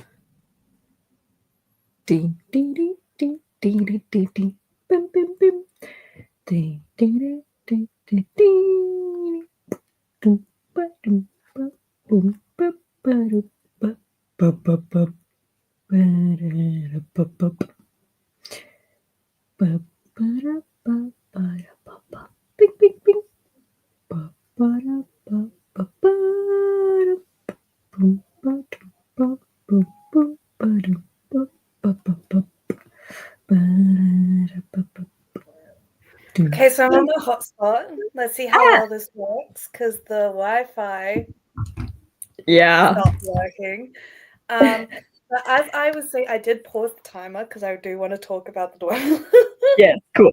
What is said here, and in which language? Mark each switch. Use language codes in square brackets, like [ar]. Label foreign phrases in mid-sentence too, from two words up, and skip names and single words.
[en] Ding ding ding ding ding ding ding ding bim bim bim ding ding ding ding ding ding dum ba dum ba boom ba ba dum ba ba ba ba ba da ba ba ba ba ba da ba ba da ba ba bing bing bing ba ba da ba ba ba da boom ba dum ba boom boom ba dum ba ba ba ba ba da ba ba. Okay, so I'm on the hotspot. Let's see how well this works because the Wi-Fi stopped working. But as I was saying, I did pause the timer because I do want to talk about the Dwemer. Yeah, cool.